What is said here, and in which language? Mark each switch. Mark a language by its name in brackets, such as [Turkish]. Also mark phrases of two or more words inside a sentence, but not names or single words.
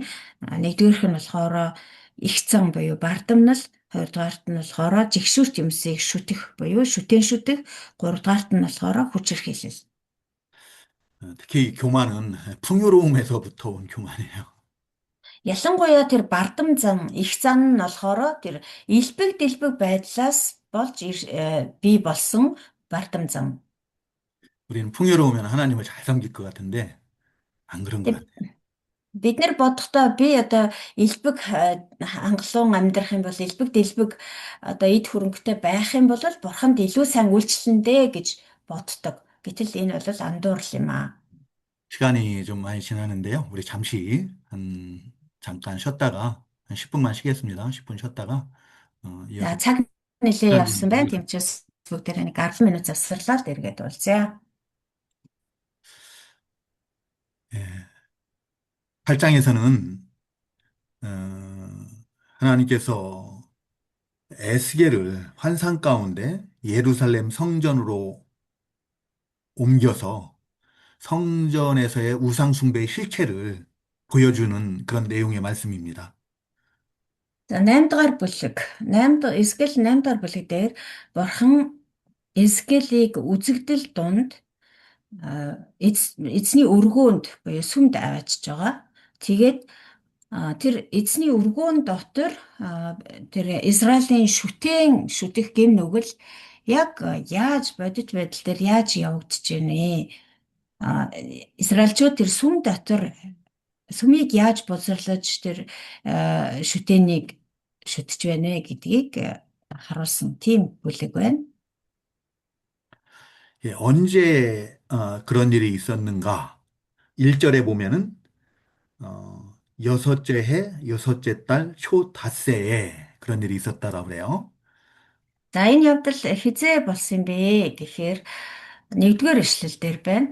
[Mongolian] Нэгдүгээрх нь болохоор их зан буюу бардамнал, хоёрдугаарт нь болохоор жигшүүрт юмсыг шүтэх буюу шүтэн шүтэх, гуравдугаарт нь болохоор хүчирхийлэл. [Korean] 특히 교만은 풍요로움에서부터 온 교만이에요. [Mongolian] Ялангуяа тэр бардам зан, их зан нь болохоор тэр элбэг дэлбэг байдлаас болж бий болсон бардам зан. [Korean] 우리는 풍요로우면 하나님을 잘 섬길 것 같은데 안 그런 것 같아요. [Mongolian] Бид нэр бодохдоо би одоо элбэг хангалуун амьдрах юм бол элбэг дэлбэг одоо эд хөрөнгөтэй байх юм бол бурханд илүү сайн үйлчлэндэ гэж боддог. Гэтэл энэ бол андуурл юм аа. [Korean] 시간이 좀 많이 지나는데요. 우리 잠깐 쉬었다가 한 10분만 쉬겠습니다. 10분 쉬었다가 [Mongolian] За [Korean] 이어서 [Mongolian] цаг нэлээ явсан байна. Тийм учраас бүгдээр нэг 10 минут завсарлаад эргээд уулзъя. [Korean] 8장에서는 하나님께서 에스겔을 환상 가운데 예루살렘 성전으로 옮겨서 성전에서의 우상 숭배의 실체를 보여주는 그런 내용의 말씀입니다. [Mongolian] За 8 дугаар бүлэг. Эсгэл 8 дугаар бүлэг дээр бурхан Эсгэлийг үзэгдэл дунд эзний өргөөнд буюу сүмд аваачж байгаа. Тэгээд тэр эзний өргөөн дотор тэр Израилийн шүтэх гэм нүгэл яг яаж бодит байдал дээр яаж явагдаж байна. Израильчууд тэр сүм дотор сүмийг яаж бузарлаж тэр шүтээнийг шүтэж байна гэдгийг харуулсан тийм бүлэг байна. [Korean] 예, 언제 그런 일이 있었는가? 1절에 보면은 여섯째 해, 여섯째 달, 초 닷새에 그런 일이 있었다라고 그래요. [Mongolian] За энэ явдал хизээ болсон бэ гэхээр 1-р эшлэл дээр байна.